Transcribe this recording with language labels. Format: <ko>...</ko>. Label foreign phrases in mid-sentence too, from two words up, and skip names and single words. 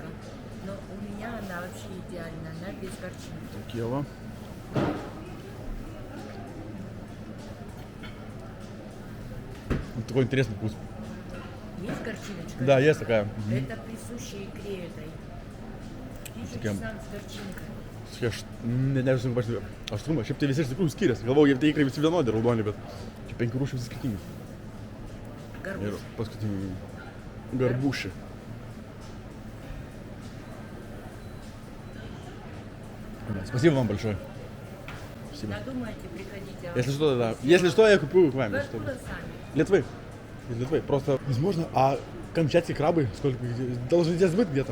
<ru>Но у меня она вообще идеальна, она без горчинки. Такие вот. Вот такой интересный вкус. Есть горчинка? горчиночка. Да, есть такая. Это присуще икре этой. Такая. Сам с горчинкой.</ru> <lt>Aš nežinau, sunku pažiūrėti. Aštrumas, šiaip tai visi iš tikrųjų skiriasi. Galvoju, jie tai ikrai visi vienodi raudoni, bet čia 5 rūšių visi skirtingi. Ir</lt> <ru>Горбуш.</ru> <lt>paskutinį garbušį.</lt> <ru>Спасибо вам большое. Спасибо. Надумайте, приходите. Если что, да. Если что, я куплю к вам. Вы если что. откуда сами? Литвы. Из Литвы. Просто, возможно, а камчатские крабы сколько должны здесь быть где-то?</ru>